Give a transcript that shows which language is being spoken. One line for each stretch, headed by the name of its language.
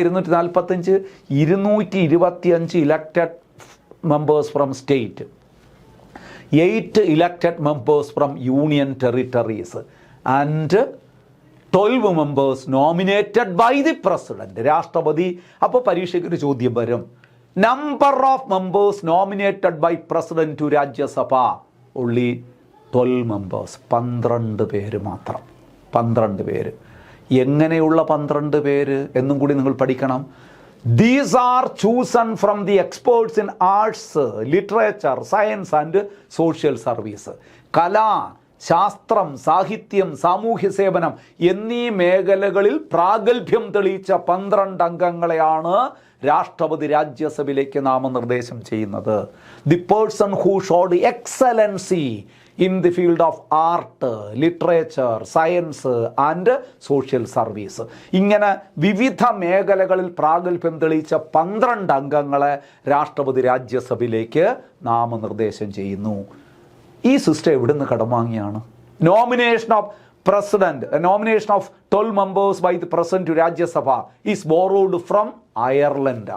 English: 245 225 elected members from state, 8 elected members from union territories and 12 members nominated by the president, രാഷ്ട്രപതി.
Malayalam: അപ്പോൾ പരീക്ഷയ്ക്ക് ഒരു ചോദ്യം വരും,
English: Number of members nominated by president to Rajya Sabha. only 12 members,
Malayalam: 12 പേര് മാത്രം. 12 പേര്. എങ്ങനെയുള്ള 12 പേര് എന്നും കൂടി നിങ്ങൾ പഠിക്കണം.
English: These are chosen from the experts in arts, literature, science and social service.
Malayalam: കല, ശാസ്ത്രം, സാഹിത്യം, സാമൂഹ്യ സേവനം എന്നീ മേഖലകളിൽ പ്രാഗൽഭ്യം തെളിയിച്ച 12 അംഗങ്ങളെയാണ് രാഷ്ട്രപതി രാജ്യസഭയിലേക്ക് നാമനിർദ്ദേശം ചെയ്യുന്നത്.
English: The person who showed excellency in the field of art, literature, science and social service.
Malayalam: ഇങ്ങനെ വിവിധ മേഖലകളിൽ പ്രാഗൽഭ്യം തെളിയിച്ച 12 അംഗങ്ങളെ രാഷ്ട്രപതി രാജ്യസഭയിലേക്ക് നാമനിർദ്ദേശം ചെയ്യുന്നു. ഈ സിസ്റ്റം എവിടുന്ന് കടം വാങ്ങിയാണ്?
English: Nomination of president, nomination of 12 members by the president to Rajya Sabha is borrowed from Ireland.